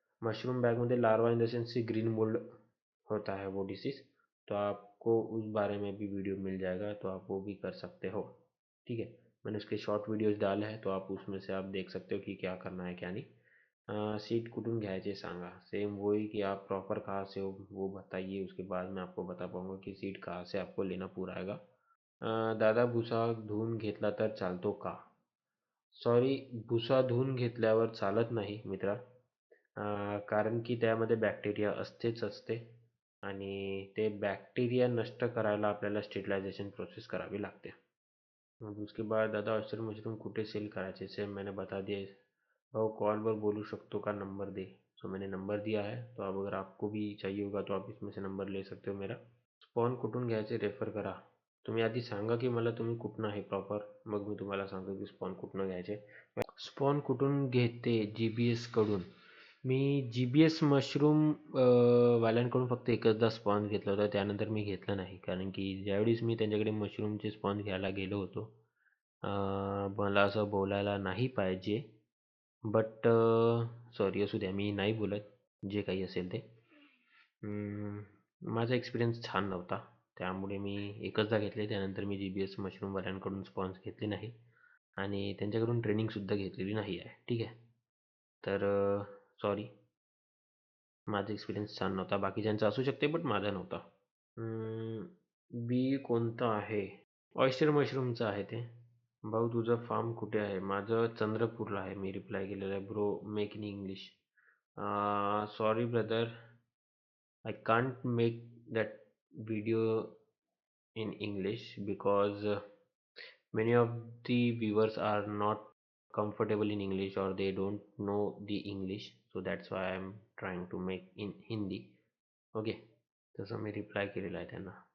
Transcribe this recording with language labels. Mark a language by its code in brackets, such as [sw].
[hi] Mushroom बॅगमध्ये larva in the sense green mould होता है वो डिसीज़, तो आपको उस बारे में भी वीडियो मिल जाएगा, तो आप वो भी कर सकते हो। ठीक है, मैंने उसके शॉर्ट वीडियोस डाले हैं, तो आप उसमें से आप देख सकते हो कि क्या करना है क्या नहीं। [mr] सीड कुठून घ्यायचे सांगा, [hi] सेम वही कि आप प्रॉपर कहाँ से हो वो बताइए, उसके बाद मैं आपको बता पाऊँगा कि सीड कहाँ से आपको लेना पूरा आएगा। [mr] दादा भुसा धुवून घेतला तर चालतो का? सॉरी, भुसा धुवून घेतल्यावर चालत नाही मित्रा, कारण की त्यामध्ये बॅक्टेरिया असतेच असते आणि ते बॅक्टेरिया नष्ट करायला आपल्याला स्टेरिलायझेशन प्रोसेस करावी लागते। [hi] अब उसके बाद दादा [mr] ऑयस्टर मशरूम कुठे सेल करायचे, [hi] सेम मैंने बता दिया। [mr] भाऊ कॉलवर बोलू शकतो का, नंबर दे। [hi] सो मैंने नंबर दिया है, तो अब अगर आपको भी चाहिए होगा तो आप इसमें से नंबर ले सकते हो मेरा। [mr] स्पॉन कुठून घ्यायचे रेफर करा। तुम्ही आधी सांगा की मला तुम्ही कुठनं आहे प्रॉपर, मग मी तुम्हाला सांगतो की स्पॉन कुठनं घ्यायचे। स्पॉन कुठून घेते, GBS कडून। मी GBS मशरूम वाल्यांकडून फक्त एकचदा स्पॉन्ज घेतला होता, त्यानंतर मी घेतला नाही, कारण की ज्यावेळेस मी त्यांच्याकडे मशरूमचे स्पॉन्ज घ्यायला गेलो होतो, मला असं बोलायला नाही पाहिजे, बट सॉरी, असू द्या, मी नाही बोलत, जे काही असेल ते। माझा एक्सपिरियन्स छान नव्हता, त्यामुळे मी एकचदा घेतले, त्यानंतर मी GBS मशरूमवाल्यांकडून स्पॉन्ज घेतले नाही आणि त्यांच्याकडून ट्रेनिंगसुद्धा घेतलेली नाही आहे। ठीक आहे, तर सॉरी, माझा एक्सपिरियन्स छान नव्हता, बाकीच्यांचा असू शकते बट माझा नव्हता। बी कोणतं आहे? ऑयस्टर मशरूमचं आहे ते। भाऊ तुझं फार्म कुठे आहे? माझं चंद्रपूरला आहे, मी रिप्लाय केलेला आहे। [en] Bro make in English. Sorry brother, I can't make that video in English because many of the viewers are not comfortable in English or they don't know the English, so that's why I'm trying to make in Hindi. [mr] Okay, तसं मी reply केलेला आहे त्यांना.